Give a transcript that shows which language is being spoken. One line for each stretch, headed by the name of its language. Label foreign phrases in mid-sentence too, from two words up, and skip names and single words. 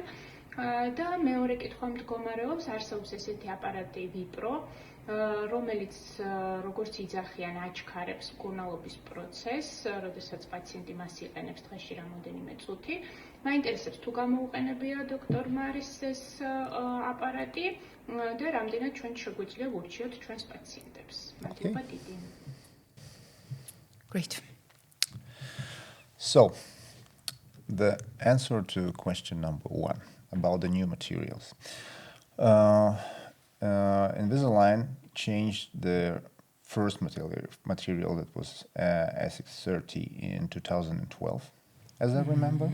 Georgian: და მეორე კითხვა მდგომარეობს, არსებობს ესეთი აპარატი ვიპრო, რომელიც როგორც იძახიან აჩქარებს მკურნალობის პროცესს, როდესაც პაციენტი მას იყენებს დღეში რამოდენიმე წუთი. მაინტერესებს თუ გამოუყენებია დოქტორ მარის ეს აპარატი და რამდენად ჩვენ შეგვიძლია ვურჩიოთ ჩვენს პაციენტებს. მადლობა დიდი.
English: Great. So, the answer to question number 1 about the new materials. Invisalign changed the first material that was A630 in 2012, as I remember.